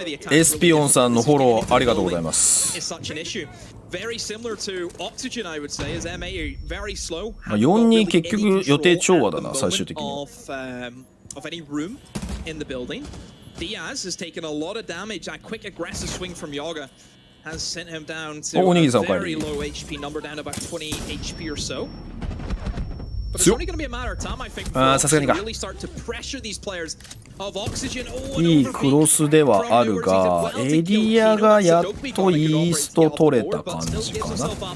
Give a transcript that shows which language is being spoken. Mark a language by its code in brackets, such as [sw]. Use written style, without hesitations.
[ja] エスピオンさんのフォローありがとうございます。 [en] Very similar to Oxygen, I would say, as MA are very slow. [ja] 4-2結局予定調和だな、最終的に。 [en] Of any room in the building. Diaz has taken a lot of damage. That quick aggressive swing from Yoga has sent him down to a very low HP number, down about 20 HP or so. But it's only going to be a matter of time, I think, for Oxygen to really start to pressure these players of Oxygen. [ja] いいクロスではあるが、エリアがやっとイースト取れた感じかな。